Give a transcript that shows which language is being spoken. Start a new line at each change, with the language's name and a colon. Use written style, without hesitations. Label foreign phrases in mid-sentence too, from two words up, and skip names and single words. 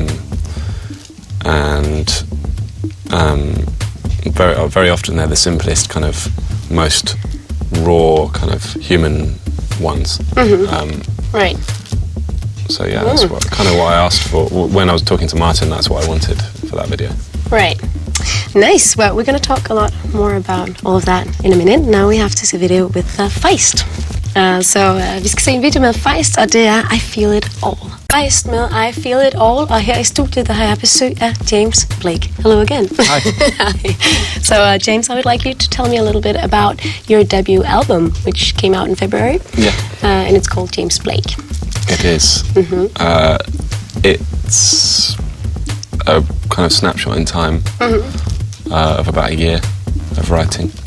English: Very often they're the simplest, kind of most raw, kind of human ones. So that's kind of what I asked for when I was talking to Martin. That's what I wanted for that video. Right. Nice. Well, we're going to talk a lot more about all of that in a minute. Now we have to see a video with Feist.
Danish: Vi skal se en video med Feist, og det er I Feel It All. Feist med I Feel It All, og her i studiet der har jeg besøg af James Blake.
English: Hello again. Hi. Hi. So James, I would like you to tell me a little bit about your debut album, which came out in February. Yeah. And it's called James Blake. It is. It's a kind of snapshot in time of about a year of writing.